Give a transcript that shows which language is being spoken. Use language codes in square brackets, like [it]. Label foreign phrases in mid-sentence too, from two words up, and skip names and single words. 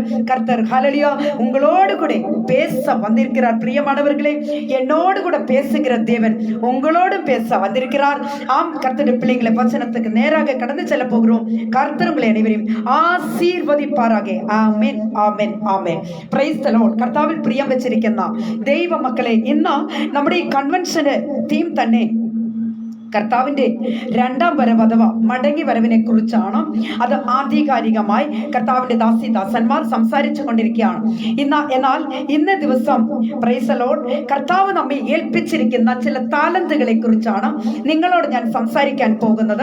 [ta] கர்த்தர் ஹல்லேலூயா உங்களோடு கூட பேச வந்திருக்கிறார். பிரியமானவர்களே, என்னோடு கூட பேசுகிற தேவன் உங்களோடு பேச வந்திருக்கிறார். ஆம் கர்த்தருடைய பிள்ளைகளை, வசனத்துக்கு நேராக கடந்து செல்ல போகிறோம். கர்த்தர் உங்களை அனைவரையும் ஆசீர்வதிப்பாராக. ஆமென், ஆமென், ஆமென். [en] Praise the Lord. [ml] കർത്താവിൽ പ്രിയം വെച്ചിരിക്കുന്ന ദൈവ മക്കളെ, ഇന്ന് നമ്മുടെ ഈ കൺവെൻഷന് തീം തന്നെ കർത്താവിൻ്റെ 2ാം വരവ് അഥവാ മടങ്ങി വരവിനെ കുറിച്ചാണ്. അത് ആധികാരികമായി കർത്താവിൻ്റെ ദാസന്മാർ സംസാരിച്ചു കൊണ്ടിരിക്കുകയാണ്. എന്നാൽ ഇന്ന ദിവസം [en] praise the Lord [ml] കർത്താവ് നമ്മെ ഏൽപ്പിച്ചിരിക്കുന്ന ചില താലന്തുകളെ കുറിച്ചാണ് നിങ്ങളോട് ഞാൻ സംസാരിക്കാൻ പോകുന്നത്.